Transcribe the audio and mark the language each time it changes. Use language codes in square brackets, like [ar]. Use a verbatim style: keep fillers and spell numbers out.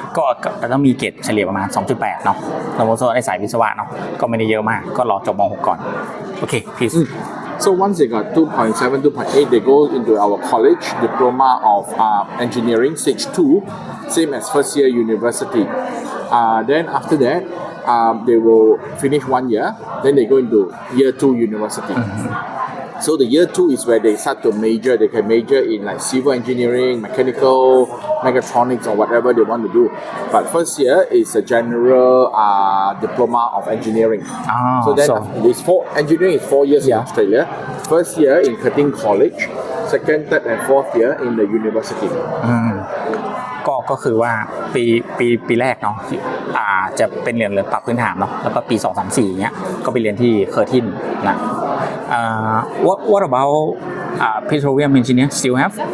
[th] ก็ก็ต้องมีเกรดเฉลี่ยประมาณ สองจุดแปด เนาะสมมุติว่าในสายวิศวะเนาะก็ไม่ได้เยอะมากก็รอจบม.หก ก่อนโอเค [en] please [th] mm. [en] So once they got two point seven, two point eight, they go into our college diploma of uh, engineering stage two, same as first year university. Uh, then after that uh, they will finish one year, then they go into year two university. Mm-hmm. So the year two is where they start to major. They can major in like civil engineering, mechanical, mechatronics, or whatever they want to do. But first year is a general uh, diploma of engineering. Ah, so then so. This four engineering is four years yeah. in Australia. First year in Curtin College, second, third, and fourth year in the university. Mm. [th] ก็ก็คือว่าปีปีปีแรกเนาะอ่าจะเป็นเรียนเรื่องปรับพื้นฐานเนาะแล้วก็ปีสอง สาม สี่อย่างเงี้ยก็ไปเรียนที่ Curtin นะ [en] Uh, what what about uh, petroleum engineer still have?